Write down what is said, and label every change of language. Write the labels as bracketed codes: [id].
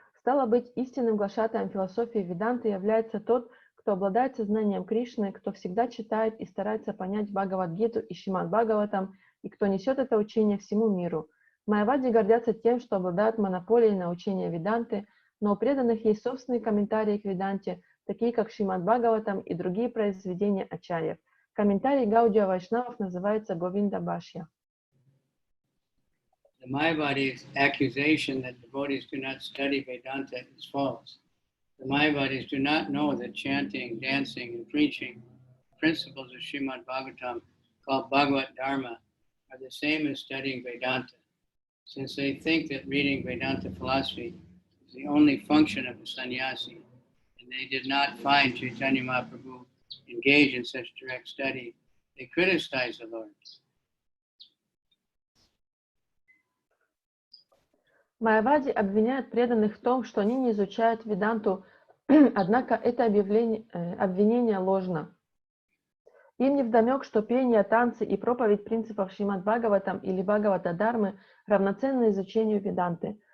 [ru] Стало быть, истинным глашатаем философии Веданты является тот, кто обладает сознанием Кришны, кто всегда читает и старается понять Бхагавад-гиту и Шримад Бхагаватам, и кто несет это учение всему миру. Майявади гордятся тем, что обладают монополией на учение Веданты, но у преданных есть собственные комментарии к Веданте, такие как Шримад Бхагаватам и другие произведения ачарьев. Комментарий Гаудия Вайшнавов называется Говинда Бхашья. [en] The Mayavadis' accusation that devotees do not study Vedanta is false. The Mayavadis do not know that chanting, dancing, and preaching, principles of Srimad Bhagavatam, called Bhagavat Dharma, are the same as studying Vedanta, since they think that reading Vedanta philosophy is the only function of the sannyasi, and they did not find Chaitanya Mahaprabhu engaged in such direct study. They criticize the Lord. [ru] Майявади обвиняют преданных в том, что они не изучают Веданту, однако это обвинение ложно. Им невдомек, что пение, танцы и проповедь принципов Шримад Бхагаватам или Бхагавата Дharмы равноценны изучению Веданты.